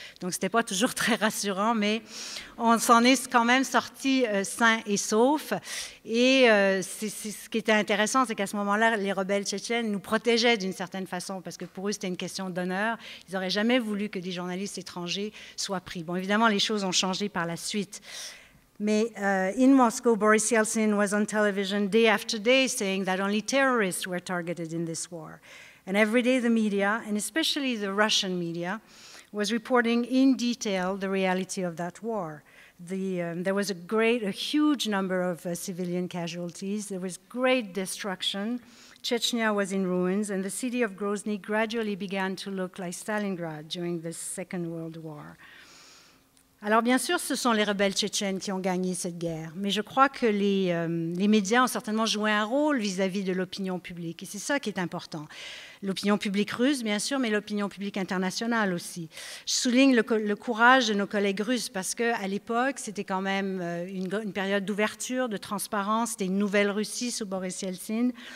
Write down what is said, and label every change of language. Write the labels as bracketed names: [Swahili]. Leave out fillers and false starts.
[French] Donc, c'était pas toujours très rassurant, mais on s'en est quand même sortis sains et saufs. Et ce qui était intéressant, c'est qu'à ce moment-là, les rebelles tchétchènes nous protégeaient d'une certaine façon, parce que pour eux, c'était une question d'honneur. Ils n'auraient jamais voulu que des journalistes étrangers soient pris. Bon, évidemment, les choses ont changé par la suite. [English] Mais in Moscow, Boris Yeltsin was on television day after day saying that only terrorists were targeted in this war. And every day the media, and especially the Russian media, was reporting in detail the reality of that war. There was a huge number of civilian casualties. There was great destruction. Chechnya was in ruins, and the city of Grozny gradually began to look like Stalingrad during the Second World War. [French] Alors, bien sûr, ce sont les rebelles tchétchènes qui ont gagné cette guerre, mais je crois que les médias ont certainement joué un rôle vis-à-vis de l'opinion publique, et c'est ça qui est important. L'opinion publique russe, bien sûr, mais l'opinion publique internationale aussi. Je souligne le courage de nos collègues russes, parce qu'à l'époque, c'était quand même une période d'ouverture, de transparence, c'était une nouvelle Russie sous Boris Yeltsin.